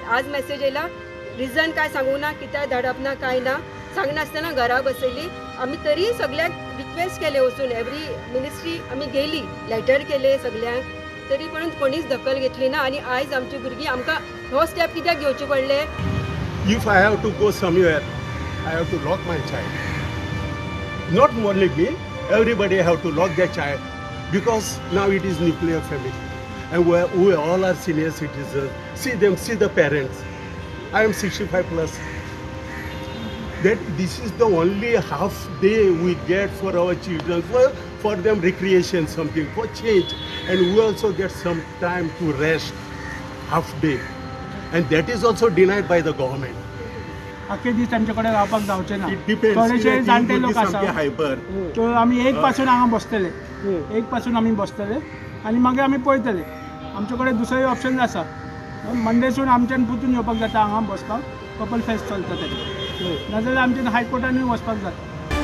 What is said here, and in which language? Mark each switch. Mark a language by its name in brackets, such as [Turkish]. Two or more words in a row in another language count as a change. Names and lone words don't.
[Konkani] आज मॅसेज येयला, रिजन काय सांगू ना, कित्याक धाडप ना काय ना, सांगनासतना घरा बसयली. आमी तरी सगळ्यांक रिक्वेस्ट केले वचून, [English] every ministry [Konkani] आमी गेली, लेटर केले सगळ्यांक, तरी पण कोणीच दखल घेतली ना. आनी आयज आमची भुरगीं आमकां हो स्टेप कित्याक घेवचे पडले. [English] If I have to go somewhere, I have to lock my child. Not only me, everybody have to lock their child, because now it is nuclear family, and we all are senior citizens. See them, see the parents. I am 65 plus. That this is the only half day we get for our children, for them recreation, something for change, and we also get some time to rest, half day, and that is also denied by the government. [Konkani] आख्खे दीस तांचे कडेन रावपाक जावचें ना. [English] It depends. [Konkani] थोडेशे जाणटे लोक आसा, hyper. तो आमी 1 पासून हांगा बसतले, 1 पासून आमी बसतले, आनी मागीर आमी पळयतले. आमचे कडेन दुसरें ऑप्शन आसा, मंडेसून आमच्यान पुतून येवपाक जाता हांगा बसपाक, पर्पल फेस्ट चलता तेजें, नाजाल्यार आमच्यान हायकोर्टानूय वचपाक जाता.